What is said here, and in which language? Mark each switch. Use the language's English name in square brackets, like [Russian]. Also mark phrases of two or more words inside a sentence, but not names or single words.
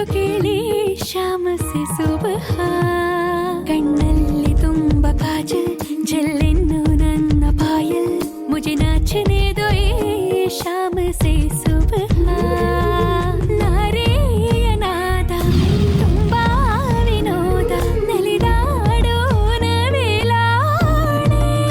[Kannada] ಕೇಳಿ [Hindi] शाम से सुबह [Kannada] ಕಣ್ಣಲ್ಲಿ ತುಂಬ ಕಾಜಲ್ ಜಲ್ಲೆನ್ನು ನನ್ನ ಪಾಯಲ್ [Hindi] मुझे नाचने दो ये शाम से सुबह [Kannada] ನಾರೆಯ ನಾದ ತುಂಬ ವಿನೋದ ನಲಿದಾಡೋಣ ವೇಲಾಣೆ.